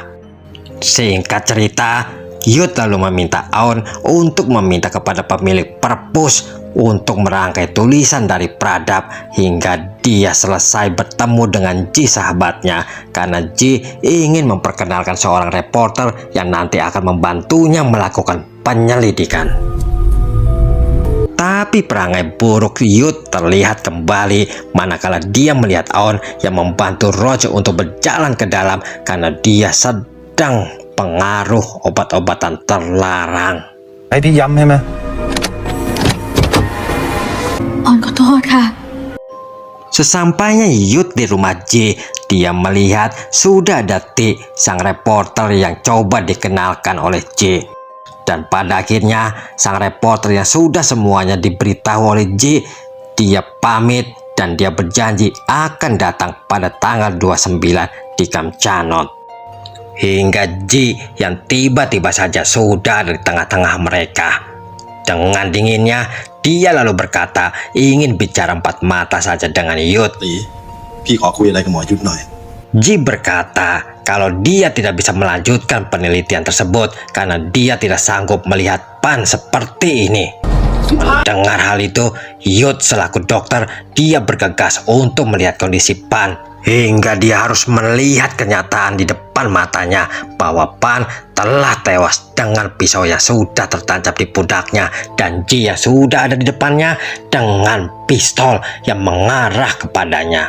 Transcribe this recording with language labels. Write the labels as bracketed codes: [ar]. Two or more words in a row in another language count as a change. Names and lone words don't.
[id] Singkat cerita, Yud lalu meminta Aon untuk meminta kepada pemilik perpus untuk merangkai tulisan dari Pradap hingga dia selesai bertemu dengan Ji sahabatnya, karena Ji ingin memperkenalkan seorang reporter yang nanti akan membantunya melakukan penyelidikan. Tapi perangai buruk Yud terlihat kembali manakala dia melihat Aon yang membantu Roach untuk berjalan ke dalam karena dia sedang pengaruh obat-obatan terlarang. 喺啲飲係咪？ [th] ออนขอโทษค่ะ [id] Sesampainya Yud di rumah Ji, dia melihat sudah ada Ti, sang reporter yang coba dikenalkan oleh Ji. Dan pada akhirnya sang reporter yang sudah semuanya diberitahu oleh Ji, dia pamit dan dia berjanji akan datang pada tanggal 29 di Kamchanot. Hingga Ji yang tiba-tiba saja sudah ada di tengah-tengah mereka. Dengan dinginnya, dia lalu berkata ingin bicara empat mata saja dengan Yud. [th] พี่ขอคุยอะไรกับหมอยุทธหน่อย [id] Ji berkata kalau dia tidak bisa melanjutkan penelitian tersebut karena dia tidak sanggup melihat Pan seperti ini. Mendengar hal itu, Yud selaku dokter, dia bergegas untuk melihat kondisi Pan. Hingga dia harus melihat kenyataan di depan matanya bahwa Pan telah tewas dengan pisau yang sudah tertancap di pundaknya, dan Ji yang sudah ada di depannya dengan pistol yang mengarah kepadanya.